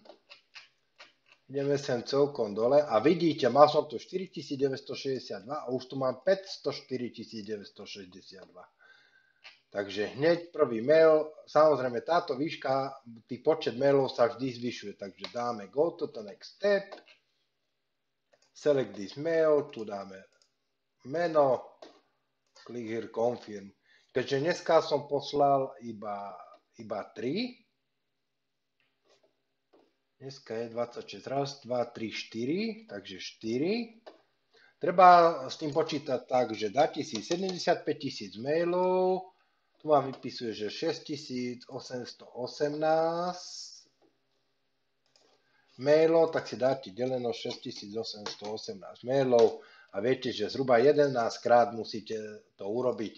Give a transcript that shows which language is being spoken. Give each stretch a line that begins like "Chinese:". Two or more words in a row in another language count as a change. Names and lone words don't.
Slovak: Ideme sem celkom dole a vidíte, mal som tu 4962 a už tu mám 504 962. Takže hneď prvý mail, samozrejme táto výška, tých počet mailov sa vždy zvyšuje, takže dáme
English: go to the next step, select this mail,
Slovak: tu dáme meno,
English: click here confirm.
Slovak: Keďže dneska som poslal iba 3, dneska je 26, raz, 2, 3, 4, takže 4. Treba s tým počítať tak, že dáte si 75 000 mailov, tu vám vypisuje, že 6818 mailov, tak si dáte deleno 6818 mailov a viete, že zhruba 11 krát musíte to urobiť.